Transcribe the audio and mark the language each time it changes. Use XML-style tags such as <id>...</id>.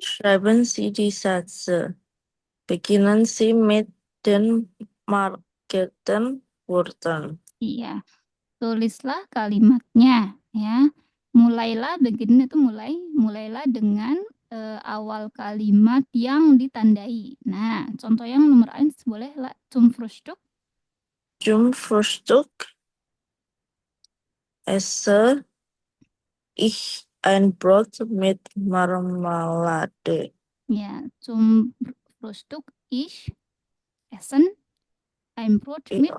<de>schreiben Sie die Sätze. Beginnen Sie mit den markierten Wörtern.</de> <id>Iya, tulislah kalimatnya ya. Mulailah begini itu mulailah dengan awal kalimat yang ditandai. Nah, contoh yang nomor 1 boleh lah</id> <de>zum Frühstück. Zum Frühstück esse ich ein Brot mit Marmelade.</de> <id>Ya,</id> <de>zum Frühstück ich essen ein Brot mit</de>